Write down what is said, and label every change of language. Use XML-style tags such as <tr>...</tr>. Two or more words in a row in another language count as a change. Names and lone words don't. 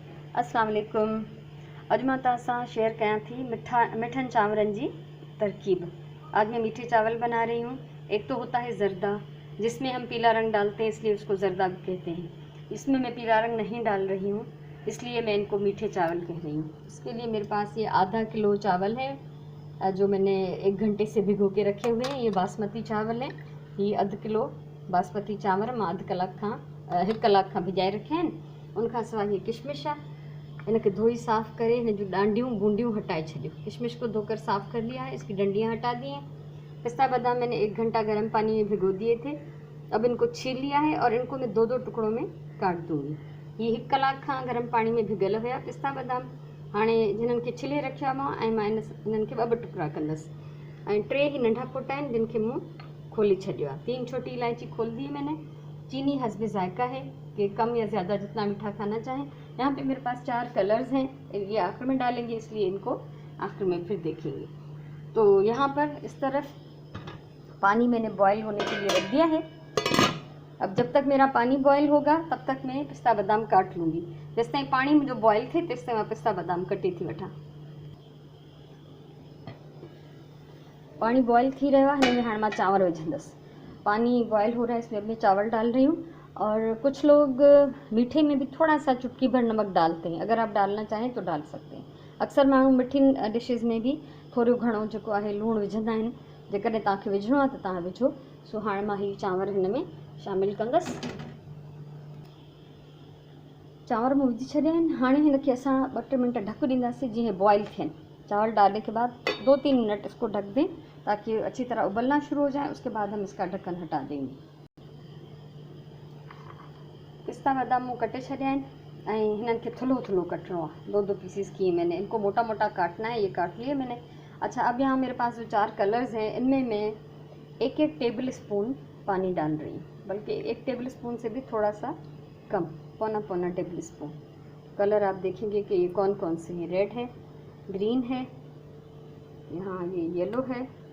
<ar>السلام عليكم.</ar> <sd>अॼु मां तव्हां सां शेयर कयां थी मिठन चावरनि जी तरकीब।</sd> <hi>आज मैं मीठे चावल बना रही हूँ। एक तो होता है ज़र्दा, जिसमें हम पीला रंग डालते हैं, इसलिए उसको ज़र्दा भी कहते हैं। इसमें मैं पीला रंग नहीं डाल रही हूँ, इसलिए मैं इनको मीठे चावल कह रही हूँ। इसके लिए मेरे पास ये आधा किलो चावल है, जो मैंने 1 घंटे से भिगो के रखे हुए हैं। ये बासमती चावल है।</hi> <sd>ये अधु किलो बासमती चावल मां अधु कलाक खां 1 कलाक खां भिजाए रखिया आहिनि। उनखां सवाइ ये किशमिश आहे, इनके धोई साफ़ करे इन जो डांडियों बूंदियों हटाए छो।</sd> <hi>किशमिश को धोकर साफ़ कर लिया है, इसकी डंडियाँ हटा दी हैं। पिस्ता बादाम मैंने 1 घंटा गर्म पानी में भिगो दिए थे। अब इनको छील लिया है और इनको मैं 2-2 टुकड़ों में काट दूँगी। ये 1</hi> <sd>कलाक खां</sd> <hi>गर्म पानी में भिगल हुआ पिस्ता बादाम।</hi> <sd>हाणे जिन्हनि खे छिले रखिया मां ऐं मां इन्हनि खे 2 टुकड़ा कंदसि ऐं 3 ही नंढा पुट आहिनि जिन खे मूं खोले छॾियो आहे।</sd> <hi>3 छोटी इलायची खोल दी है मैंने। चीनी हस्बे जायका है कि कम या ज़्यादा जितना मीठा खाना चाहें। यहाँ पे मेरे पास 4 कलर्स हैं, ये आखिर में डालेंगे, इसलिए इनको आखिर में फिर देखेंगे। तो यहाँ पर इस तरफ पानी मैंने बॉईल होने के लिए रख दिया है। अब जब तक मेरा पानी बॉईल होगा तब तक मैं पिस्ता बादाम काट लूँगी।</hi> <sd>जेसि ताईं पानी मुंहिंजो बॉईल थिए तेसि ताईं मां पिस्ता बादाम कटे थी वठां।</sd> <hi>पानी बॉईल थी रहा है,</hi> <sd>हिन में हाणे मां चांवर विझंदसि।</sd> <hi>पानी बॉईल हो रहा है, इसमें मैं चावल डाल रही हूँ। और कुछ लोग मीठे में भी थोड़ा सा चुटकी भर नमक डालते हैं, अगर आप डालना चाहें तो डाल सकते हैं।</hi> <sd>अक्सर माण्हू मिठिन डिशेज़ में भी थोरो घणो जेको आहे लूणु विझंदा आहिनि। जेकॾहिं तव्हांखे विझणो आहे त तव्हां विझो। सो हाणे मां हीअ चांवर हिन में शामिलु कंदसि। चांवर में विझी छॾिया आहिनि। हाणे हिनखे असां 2-3 मिनट ढक ॾींदासीं जीअं बॉईल थियनि।</sd> <hi>चावल डालने के बाद 2-3 मिनट इसको ढक दें ताकि अच्छी तरह उबलना शुरू हो जाए। उसके बाद हम इसका ढक्कन हटा देंगे।</hi> <sd>पिस्ता बादाम मूं कटे छॾिया आहिनि ऐं हिननि खे थुल्हो थुल्हो कटणो आहे।</sd> <hi>2-2 पीसेस किए मैंने, इनको मोटा मोटा काटना है। ये काट लिए मैंने। अच्छा, अब यहाँ मेरे पास जो 4 कलर्स हैं, इनमें मैं 1-1</hi> <en>table spoon</en> <hi>पानी डाल रही हूँ, बल्कि 1</hi> <en>table spoon</en> <hi>से भी थोड़ा सा कम, पौना</hi> <en>table spoon.</en> <hi>कलर आप देखेंगे कि ये कौन कौन से हैं। रेड है, ग्रीन है, यहाँ ये येलो है।</hi>